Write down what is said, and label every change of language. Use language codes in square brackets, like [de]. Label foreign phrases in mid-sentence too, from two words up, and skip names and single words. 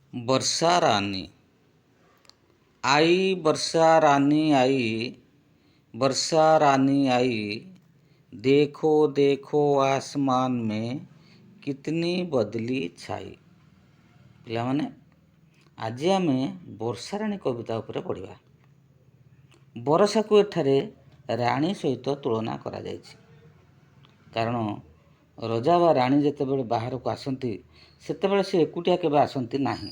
[hi] वर्षा रानी आई, वर्षा रानी आई, वर्षा रानी आई, देखो देखो आसमान में कितनी बदली छाई। [or] ପିଲାମାନେ ଆଜି ଆମେ ବର୍ଷାରାଣୀ କବିତା ଉପରେ ପଢ଼ିବା। ବରଷାକୁ ଏଠାରେ ରାଣୀ ସହିତ ତୁଳନା କରାଯାଇଛି। କାରଣ ରଜା ବା ରାଣୀ ଯେତେବେଳେ ବାହାରକୁ ଆସନ୍ତି ସେତେବେଳେ ସେ ଏକୁଟିଆ କେବେ ଆସନ୍ତି ନାହିଁ।